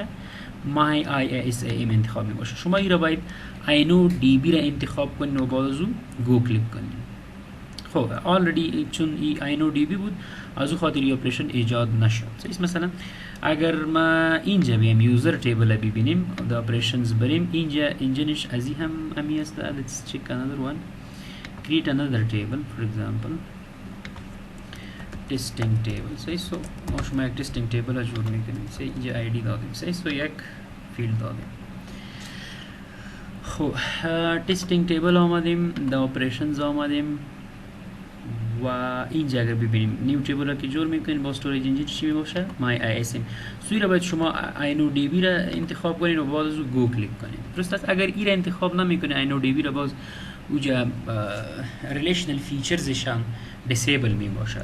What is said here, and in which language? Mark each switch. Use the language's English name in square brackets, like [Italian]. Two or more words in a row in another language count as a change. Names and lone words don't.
[Persian] مای آی اس ام انتخاب می باشه. شما ای را باید اینو دی بی را انتخاب کنین و باز گو کلیک کنین. خب آلردی چون اینو دی بی بود از او خاطر اپریشن ایجاد نشد. صحیح. مثلا اگر ما اینجا بیم [English] user table [Persian] ببینیم [English] the operations [Persian] بریم، اینجا انجینش از این هم امی است. [English] let's check another one, create another table, for example testing table. [Persian] صحیح. سو ما شما یک [English] testing table [Persian] را جور میکنیم. صحیح. اینجا آی دی دادیم. صحیح. سو یک فیلد دادیم. خب [English] testing table [Persian] آمدیم، [English] the operations [Persian] آمدیم و اینجا اگر ببینیم [English] new table [Persian] را که جور میکنیم با [English] storage engine [Persian] چی میباشه؟ مای آی اس ام. سوی را باید شما اینو دی بی را انتخاب کنین و باز گو کلیک کنین. درست است. اگر ای را انتخاب نمیکنه اینو دی بی را باز اوجا [English] relational featuresشان [Persian] دیسیبل میباشه.